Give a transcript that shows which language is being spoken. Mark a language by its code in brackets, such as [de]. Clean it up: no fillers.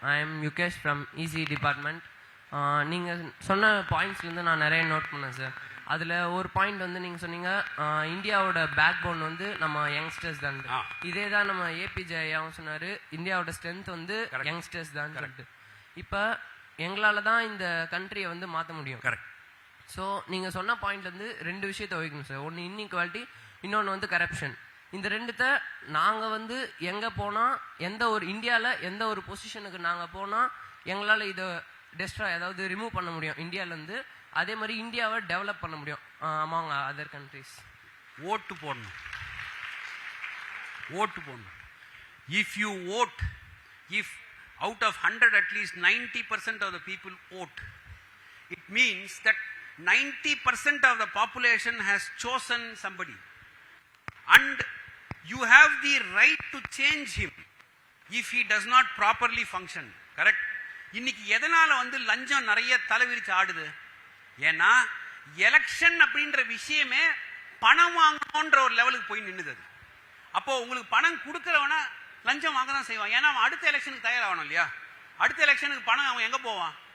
[en] I am Yukesh from EC department. [ta] நீங்கள் சொன்ன பாயிண்ட்ஸ்லேருந்து நான் நிறைய நோட் பண்ணேன் சார். அதில் ஒரு பாயிண்ட் வந்து நீங்கள் சொன்னீங்க, இந்தியாவோட பேக் போன் வந்து நம்ம யங்ஸ்டர்ஸ் தான். இதே தான் நம்ம ஏபிஜே ஐயாவும் சொன்னார், இந்தியாவோட ஸ்ட்ரென்த் வந்து யங்ஸ்டர்ஸ் தான் சொல்லிட்டு. இப்போ எங்களால் தான் இந்த கண்ட்ரியை வந்து மாற்ற முடியும். கரெக்ட். ஸோ நீங்கள் சொன்ன பாயிண்ட்லேருந்து 2 விஷயத்தை வைக்கணும் சார். ஒன்று இன்இக்வாலிட்டி, இன்னொன்று வந்து கரப்ஷன். இந்த 2த்தை நாங்கள் வந்து எங்கே போனால், எந்த ஒரு இந்தியாவில் எந்த ஒரு பொசிஷனுக்கு நாங்கள் போனால் எங்களால் இதை டெஸ்ட்ராய், அதாவது ரிமூவ் பண்ண முடியும் இந்தியாவிலேருந்து. அதே மாதிரி இந்தியாவை டெவலப் பண்ண முடியும் [en] Among other countries. [ta] ஓட்டு போடணும், ஓட்டு போடணும். [en] If you vote, if out of 100 at least 90% of the people vote, it means that 90% of the population has chosen somebody and you have the right to change him if he does not properly function. Correct? [ta] இன்னைக்கு எதனால வந்து லஞ்சம் நிறைய தலைவிரிச்சு ஆடுது? ஏன்னா election அப்படின்ற விஷயமே பணம் வாங்கணுன்ற ஒரு லெவலுக்கு போய் நின்னுது. அப்போ உங்களுக்கு பணம் கொடுக்கறவனா லஞ்சம் வாங்க தான் செய்வான். ஏன்னா அவன் அடுத்த எலெக்ஷனுக்கு தயாராகணும் இல்லையா? அடுத்த எலெக்ஷனுக்கு பணம் அவன் எங்க போவான்?